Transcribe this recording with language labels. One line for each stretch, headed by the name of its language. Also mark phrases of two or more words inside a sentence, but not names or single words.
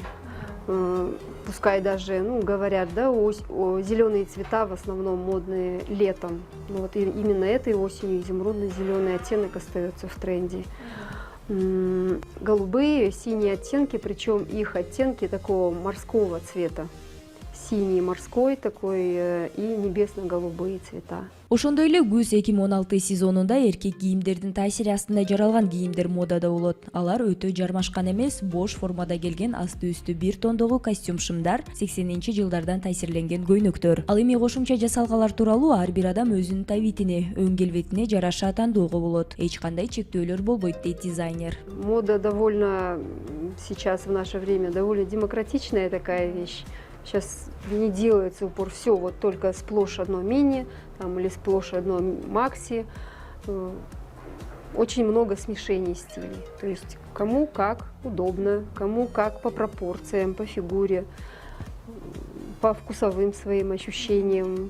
Russian: Пускай даже, ну, говорят, да, зеленые цвета в основном модные летом. Но вот именно этой осенью изумрудный зеленый оттенок остается в тренде. Голубые, синие оттенки, причем их оттенки такого морского цвета. Синий морской такой и небесно-голубые цвета.
Kyrgyz: Ошондой эле күз 2016 сезонунда эркек кийимдердин таасири астында жаралган кийимдер модада болот. Алар өтө жармашкан эмес, бош формада келген асты-үстү 1 тондогу костюм шымдар, 80-жылдардан таасирленген көйнөктөр. Ал эми кошумча жасалгалар тууралуу ар бир адам өзүнүн табитине, өң келбетине жараша тандоого болот. Эч кандай чектөөлөр болбойт, дейт дизайнер.
Russian: Мода довольно сейчас в наше время довольно демократичная такая вещь. Сейчас не делается упор все вот только сплошь одно мини там, или сплошь одно макси. Очень много смешений стилей. То есть кому как удобно, кому как по пропорциям, по фигуре, по вкусовым своим ощущениям.